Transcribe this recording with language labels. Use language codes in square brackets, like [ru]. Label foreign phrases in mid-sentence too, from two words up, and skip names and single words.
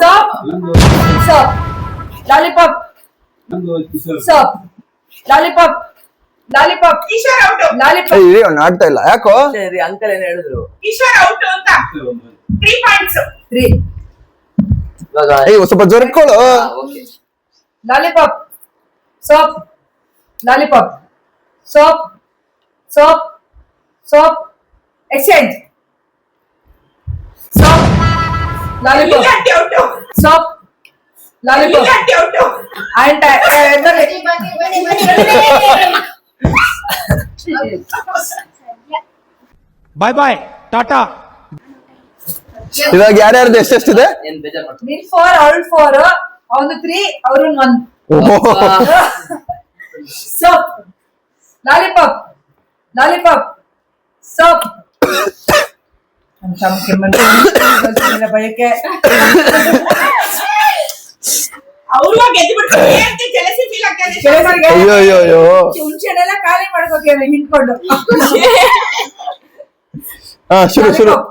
[en] soap soap. lollipop soap. lollipop lollipop. ಕಿಶೋರ್ ಔಟ್. lollipop. [kn] ಇರಿ ಅವ್ನು ಆಡ್ತಾ ಇಲ್ಲ ಯಾಕೋ? ಸರಿ ಅಂಕಲ್ ಏನ್ ಹೇಳಿದ್ರು? ಕಿಶೋರ್ ಔಟ್ ಅಂತ 3 points. 3. ಇವಾಗ ಸ್ವಲ್ಪ ಜೋರಿಟ್ಕೊಳ್ಳು. ಓಕೆ. [en] Lollipop, soap, lollipop, soap, soap, soap, exchange, soap, lollipop, [kn] ಇಲ್ಲಾಂಟಿ ಔಟ್. [en] soap, lollipop, [kn] ಇಲ್ಲಾಂಟಿ ಔಟ್. [en] and bye bye tata. [kn] ಇವಾಗ ಯಾರ್ಯಾರ್ದು ಎಷ್ಟೆಷ್ಟಿದೆ? ಏನ್ ಬೇಜಾರ್ ಮಾಡ್ತಾರೆ? [en] Nil 4, all 4, [kn] ಅವನು 3, ಅವರು 1. [en] Soap, lollipop, lollipop, soap. [kn] ಭಯಕ್ಕೆ ಅವ್ರು ಗೆದ್ದು ಬಿಡ್ತಾರೆ ಅಂತ [en] jealousy feel [kn] ಆಗ್ತದೆ. ಅಯ್ಯೋ ಅಯ್ಯೋ ಅಯ್ಯೋ. ಹುಂಚೆನೆಲ್ಲ ಖಾಲಿ ಮಾಡ್ಕೋತೀವಿ ಹಿಂಡ್ಕೊಂಡು. ಹಾ ಶುರು ಶುರು.